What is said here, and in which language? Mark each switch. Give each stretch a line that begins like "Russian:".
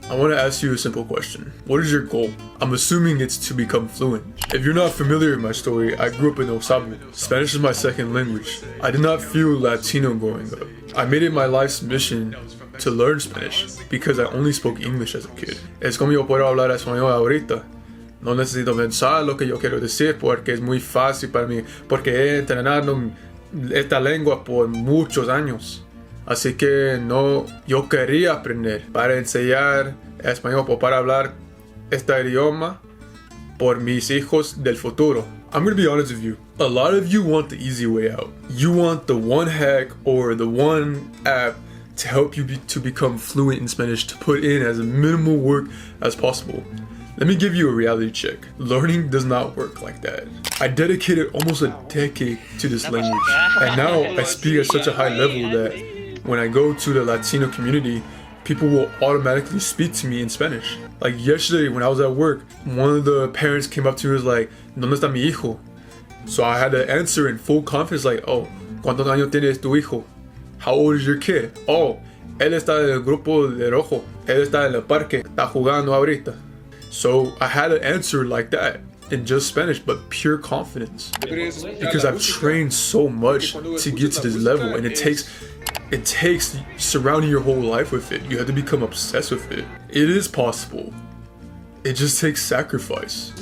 English: I want to ask you a simple question. What is your goal? I'm assuming it's to become fluent. If you're not familiar with my story, I grew up in Osabu. Spanish is my second language. I did not feel Latino growing up. I made it my life's mission to learn Spanish because I only spoke English as a kid.
Spanish: Es como yo puedo hablar español ahorita. No necesito pensar lo que yo quiero decir porque es muy fácil para mí, porque he entrenado esta lengua por muchos años. Así que no, yo quería aprender para enseñar español o para hablar este idioma por mis hijos del futuro.
English: I'm gonna be honest with you. A lot of you want the easy way out. You want the one hack or the one app to help you to become fluent in Spanish, to put in as minimal work as possible. Let me give you a reality check. Learning does not work like that. I dedicated almost a decade to this language, and now I speak at such a high level that when I go to the Latino community, people will automatically speak to me in Spanish. Like yesterday when I was at work, one of the parents came up to me and was like,
Spanish: ¿Dónde está mi hijo?
English: So I had to answer in full confidence like, oh,
Spanish: ¿Cuántos años tienes tu hijo?
English: How old is your kid?
Spanish: Oh, él está en el grupo de rojo. Él está en el parque. Está jugando ahorita.
English: So I had to answer like that in just Spanish, but pure confidence. Because I've trained so much to get to this level, and it takes surrounding your whole life with it. You have to become obsessed with it. It is possible. It just takes sacrifice.